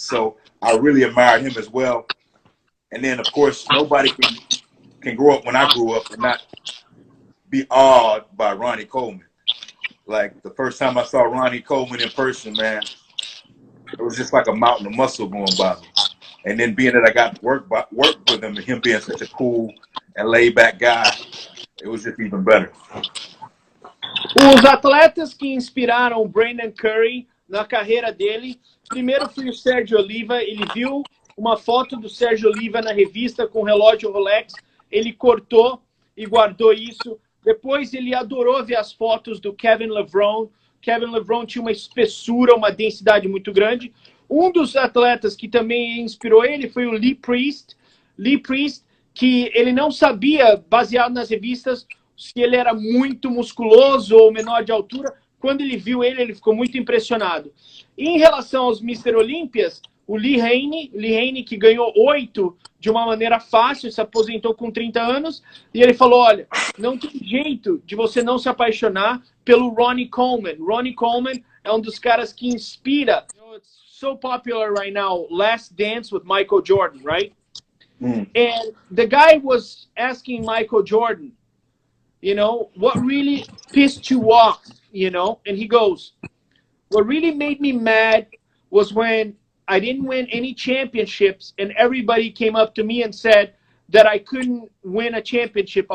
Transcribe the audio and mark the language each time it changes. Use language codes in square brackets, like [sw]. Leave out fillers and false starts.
[en] So I really admired him as well. And then, of course, nobody can grow up when I grew up and not be awed by Ronnie Coleman. Like, the first time I saw Ronnie Coleman in person, man, it was just like a mountain of muscle going by me. And then being that I got to work with him, and him being such a cool and laid-back guy, it was just even better. [pt] Os atletas que inspiraram o Brandon Curry na carreira dele, primeiro foi o Sérgio Oliva. Ele viu uma foto do Sérgio Oliva na revista com o relógio Rolex, ele cortou e guardou isso. Depois ele adorou ver as fotos do Kevin Lerone. Kevin Lerone tinha uma espessura, uma densidade muito grande. Um dos atletas que também inspirou ele foi o Lee Priest. Lee Priest, que ele não sabia, baseado nas revistas, se ele era muito musculoso ou menor de altura. Quando ele viu ele ficou muito impressionado. E em relação aos Mr. Olympias, o Lee Haney, que ganhou 8 de uma maneira fácil, se aposentou com 30 anos, e ele falou, olha, não tem jeito de você não se apaixonar pelo Ronnie Coleman. Ronnie Coleman é um dos caras que inspira. [en] You know, it's so popular right now, Last Dance with Michael Jordan, right? And the guy was asking Michael Jordan, you know, what really pissed you off, you know? And he goes, what really made me mad was when I didn't win any championships and everybody came up to me and said that I couldn't win a championship.